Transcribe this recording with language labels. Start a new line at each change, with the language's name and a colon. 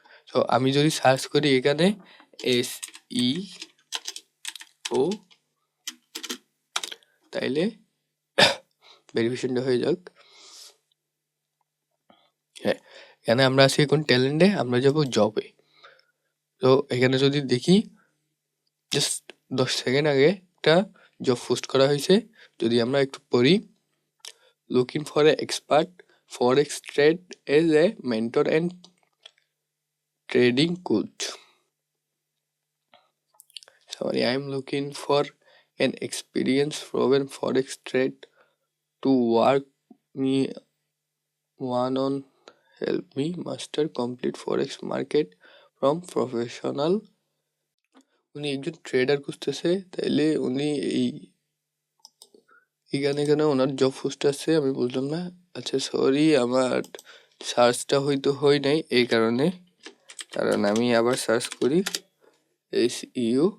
Bangla: তো আমি যদি সার্চ করি এখানে SEO, তাইলে ভেরিফিকেশনটা হয়ে যাক। হ্যাঁ, এখানে আমরা আছি এখন ট্যালেন্টে, আমরা যাব জবে। তো এখানে যদি দেখি, জাস্ট 10 সেকেন্ড আগে একটা জব পোস্ট করা হয়েছে। যদি আমরা একটু পড়ি,
English: looking for an expert forex trade as a mentor and trading coach. Sorry, I am looking for an experienced proven forex trade to work me one on, help me master complete forex market from professional.
Bangla: উনি একজন tedder খুঁজতেছে, তাইলে উনি এখানে কেন ওনার job post আছে আমি বুঝলাম না। আচ্ছা সরি, আমার সার্চটা হয়তো হয় নাই এই কারণে, কারণ আমি আবার সার্চ করি SEO।